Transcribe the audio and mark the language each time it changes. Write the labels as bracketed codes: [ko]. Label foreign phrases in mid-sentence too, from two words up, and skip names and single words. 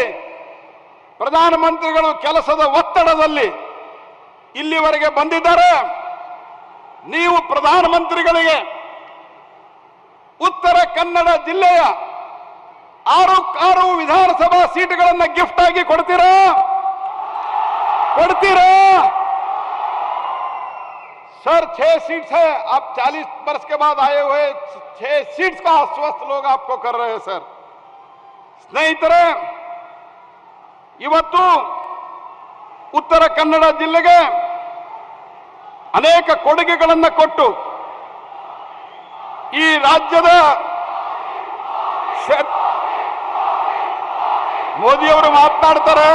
[kn] ಪ್ರಧಾನಮಂತ್ರಿಗಳು ಕೆಲಸದ ಒತ್ತಡದಲ್ಲಿ ಇಲ್ಲಿವರೆಗೆ ಬಂದಿದ್ದಾರೆ. ನೀವು ಪ್ರಧಾನಮಂತ್ರಿಗಳಿಗೆ ಉತ್ತರ ಕನ್ನಡ ಜಿಲ್ಲೆಯ 6 ವಿಧಾನಸಭಾ ಸೀಟುಗಳನ್ನು ಗಿಫ್ಟ್ ಆಗಿ ಕೊಡ್ತೀರಾ? [hi] सर 6 सीट्स है, आप 40 वर्ष के बाद आए हुए 6 सीट्स का आश्वस्त लोग आपको कर रहे हैं सर. [kn] ಸ್ನೇಹಿತರೆ, ಇವತ್ತು ಉತ್ತರ ಕನ್ನಡ ಜಿಲ್ಲೆಗೆ ಅನೇಕ ಕೊಡುಗೆಗಳನ್ನು ಕೊಟ್ಟು ಈ ರಾಜ್ಯದ ಮೋದಿಯವರು ಮಾತನಾಡ್ತಾರೆ.